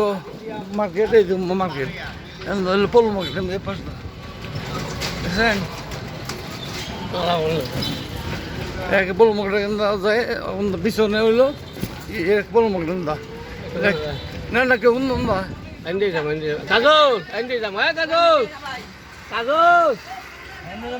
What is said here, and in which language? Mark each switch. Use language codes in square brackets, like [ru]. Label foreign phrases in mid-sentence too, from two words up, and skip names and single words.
[bn] মার্কেট, এই মার্কেট, পল মার্কেট, এই পাশটা দেখছেন, পল মার্কেট যায়। পিছনে হইলো পল মার্কেট না, না কেউ না। [vi] Anh đi rồi, anh đi. Cà rô, anh đi rồi, mấy cà rô. Cà rô.